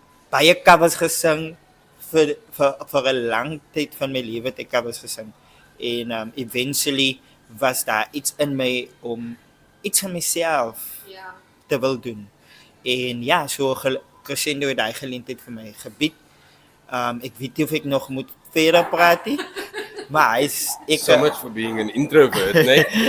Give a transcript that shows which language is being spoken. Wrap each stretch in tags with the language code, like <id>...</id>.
<af>Baie covers gesing vir 'n lang tyd van my lewe het ek covers gesing. En eventually was daar iets in my om iets aan myself te wil doen. En ja, so Cresendo het daai geleentheid vir my gebied. Ek weet nie of ek nog moet verder praat nie. Maar</af> <en>so much for being an introvert, nee?</en>